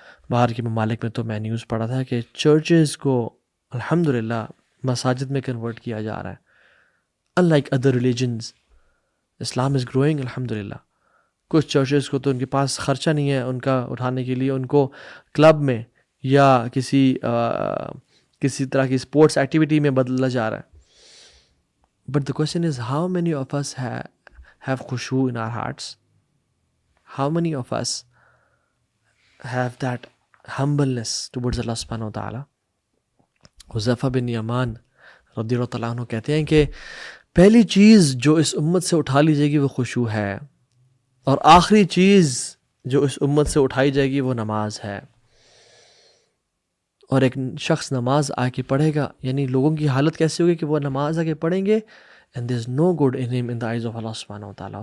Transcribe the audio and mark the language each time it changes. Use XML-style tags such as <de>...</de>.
<ur>باہر کے ممالک میں تو میں نیوز پڑھا تھا کہ چرچز کو الحمدللہ مساجد میں کنورٹ کیا جا رہا ہے.</ur> <en>unlike other religions, Islam is growing الحمدللہ.</en> <ur>کچھ چرچز کو تو ان کے پاس خرچہ نہیں ہے ان کا اٹھانے کے لیے, ان کو کلب میں یا کسی طرح کی اسپورٹس ایکٹیویٹی میں بدلا جا رہا ہے.</ur> <en>But the question is, how many of us have khushu in our hearts? How many of us have that humbleness towards Allah subhanahu wa ta'ala?</en> <ur>Huzaifa بن یمان رضی اللہ تعالیٰ عنہ کہتے ہیں کہ پہلی چیز جو اس امت سے اٹھا لی جائے گی وہ خشوع ہے, اور آخری چیز جو اس امت سے اٹھائی جائے گی وہ نماز ہے. اور ایک شخص نماز آ کے پڑھے گا, یعنی لوگوں کی حالت کیسی ہوگی کہ وہ نماز آ کے پڑھیں گے,</ur> <en>and there is no good in him in the eyes of Allah subhanahu wa ta'ala.</en>